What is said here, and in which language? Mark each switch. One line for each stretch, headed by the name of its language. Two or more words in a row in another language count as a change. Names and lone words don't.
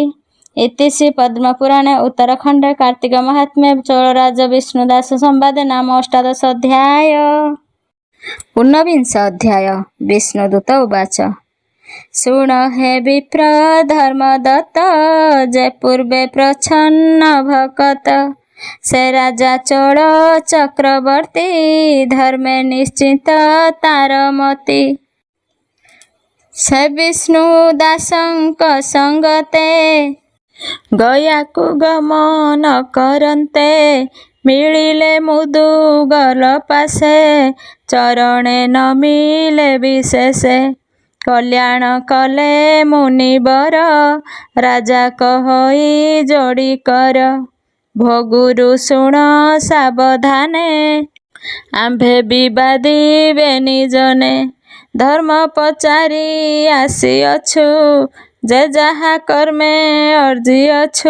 Sanskrit: इति श्री पद्मपुराणे उत्तरखंडे कार्तिक महात्म्ये चोळराज विष्णुदास संवादे नाम अष्टादश अध्याय। ऊनविंश अध्याय। विष्णुदूत उवाच
Odia: ଶୁଣ ହେ ବିପ୍ର ଧର୍ମଦତ୍ତ ଜେ ପୂର୍ବେ ପ୍ରଚ୍ଛନ୍ନ ଭକତ ସେ ରାଜା ଚୋଳ ଚକ୍ରବର୍ତ୍ତୀ ଧର୍ମେ ନିଶ୍ଚିତ ତାର ମତି ସେ ବିଷ୍ଣୁ ଦାସଙ୍କ ସଂଗତେ ଗୟାକୁ ଗମନ କରନ୍ତେ ମିଳିଲେ ମୁଦୁଗଲ ପାଶେ ଚରଣେ ନ ମିଳେ ବିଶେଷେ କଲ୍ୟାଣ କଲେ ମୁନିବର ରାଜା କହଇ ଯୋଡ଼ି କର ଭୋଗୁରୁ ଶୁଣ ସାବଧାନେ ଆମ୍ଭେ ବିବାଦୀ ବେନି ଜଣେ ଧର୍ମ ପଚାରି ଆସିଅଛୁ ଜେ ଜହା କର୍ମେ ଅର୍ଜି ଅଛୁ